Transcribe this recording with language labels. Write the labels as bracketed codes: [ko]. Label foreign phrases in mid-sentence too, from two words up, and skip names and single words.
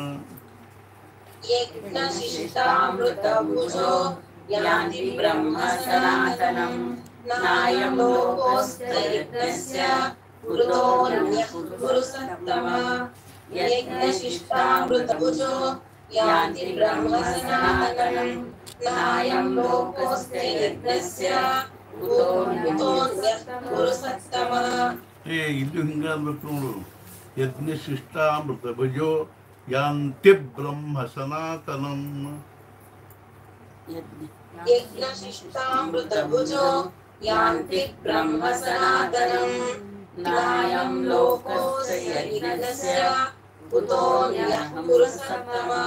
[sa] यज्ञशिष्टामृतभुजो यान्ति ब्रह्म सनातनं नायं लोकोऽस्ति यज्ञस्य कुतोऽन्यः पुरुषोत्तमः. यज्ञशिष्टामृतभुजो यान्ति ब्रह्म सनातनं नायं लोकोऽस्ति यज्ञस्य कुतोऽन्यः पुरुषोत्तमः. [kn] ಇದು ಹಿಂಗನ್ಬೇಕು ನೋಡು. [sa] ಯಜ್ಞಶಿಷ್ಟಾಮೃತಭುಜೋ ಯಾಂತಿ ಬ್ರಹ್ಮ ಸನಾತನಂ. यज्ञशिष्टामृतभुजो यान्ति ब्रह्म सनातनं नायं लोकोऽस्ति यज्ञस्य कुतोऽन्यः पुरुषोत्तमः.